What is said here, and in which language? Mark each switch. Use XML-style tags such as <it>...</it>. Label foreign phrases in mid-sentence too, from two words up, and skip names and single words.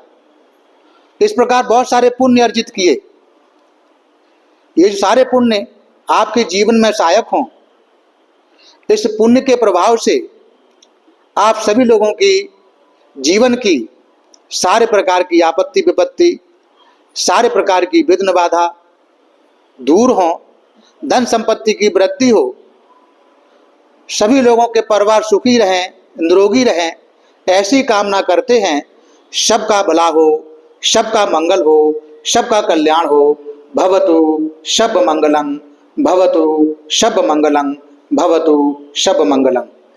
<hi>इस प्रकार बहुत सारे पुण्य अर्जित किए। ये जो सारे पुण्य आपके जीवन में सहायक हों, इस पुण्य के प्रभाव से आप सभी लोगों की जीवन की सारे प्रकार की आपत्ति विपत्ति, सारे प्रकार की विघ्न बाधा दूर हों, धन संपत्ति की वृद्धि हो, सभी लोगों के परिवार सुखी रहें, निरोगी रहें, ऐसी कामना करते हैं। सबका भला हो, सबका मंगल हो, सबका कल्याण हो।</hi> <sa>भवतु सब मंगलम, भवतु सब मंगलम, भवतु सब मंगलम।</sa>